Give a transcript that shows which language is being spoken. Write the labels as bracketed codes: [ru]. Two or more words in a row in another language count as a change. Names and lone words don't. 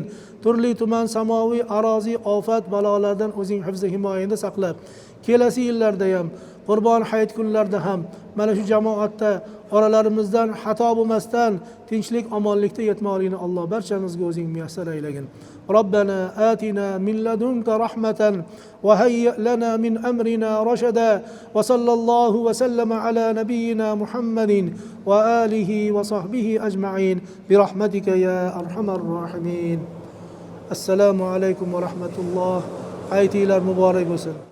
[uz] Turli tuman samoviy, aroziy ofat balolardan o'zing hifz himoyangda saqlab, kelasi yillarda ham, Qurbon hayit kunlarida ham mana shu jamoatda oralarimizdan xato bo'lmasdan tinchlik, omonlikda yetmoqligini Alloh barchamizga o'zing muyassar aylagin. [ar] ربنا آتنا من لدنك رحمة وهيئ لنا من أمرنا رشدا وصلى الله وسلم على نبينا محمد وعلى آله وصحبه أجمعين برحمتك يا أرحم الراحمين. السلام عليكم ورحمة الله. [uz] Hayitlar muborak bo'lsin.